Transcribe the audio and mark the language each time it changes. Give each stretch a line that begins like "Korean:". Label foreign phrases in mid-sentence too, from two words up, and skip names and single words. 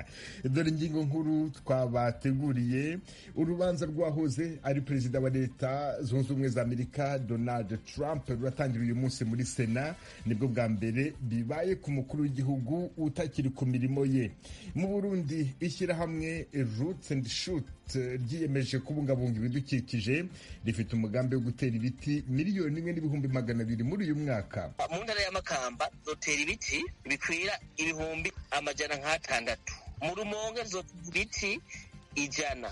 Kinyarwanda: Dore ingingo nkuru twabateguriye. Urubanza rwahoze ari perezida wa leta zunze ubumwe za Amerika Donald Trump ruratangira uyu munsi muri Sena, nibwo bwa mbere bibaye ku mukuru w'igihugu utakiri ku mirimo ye. Mu Burundi ishyirahamwe Roots and Shoot ryiyemeje kubungabunga ibidukikije, rifite umugambi wo gutera ibiti 1,200,000 muri uyu mwaka.
Rundi: Mu ntara ya Makamba zotera ibiti bikwira 600,000. Mu Rumonge zotera ibiti 100.